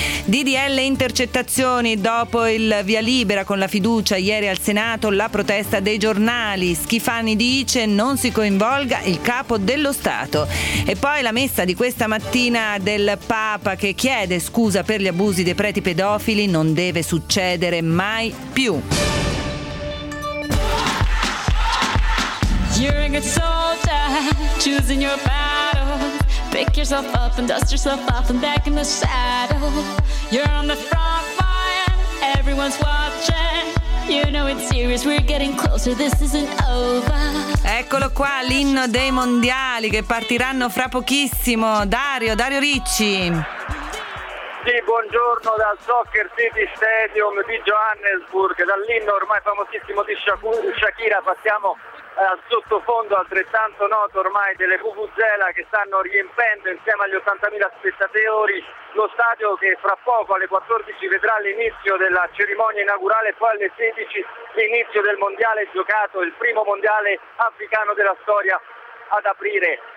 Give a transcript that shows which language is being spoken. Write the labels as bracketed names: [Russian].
[Italian] DDL intercettazioni dopo il via libera con la fiducia ieri al Senato, la protesta dei giornali. Schifani dice: non si coinvolga il capo dello Stato. E poi la messa di questa mattina del Papa, che chiede scusa per gli abusi dei preti pedofili. Non deve succedere mai più. [English] You're a good soldier, choosing your battle. Pick yourself up and dust yourself off and back in the saddle. You're on the front line, everyone's watching. You know it's serious, we're getting closer, this isn't over. [Italian] Eccolo qua, l'inno dei mondiali che partiranno fra pochissimo. Dario Ricci. Sì, buongiorno dal Soccer City Stadium di Johannesburg, dall'inno ormai famosissimo di Shakira. Passiamo al sottofondo altrettanto noto ormai delle vuvuzela che stanno riempendo insieme agli 80.000 spettatori lo stadio, che fra poco alle 14 vedrà l'inizio della cerimonia inaugurale e poi alle 16 l'inizio del mondiale giocato, il primo mondiale africano della storia ad aprire.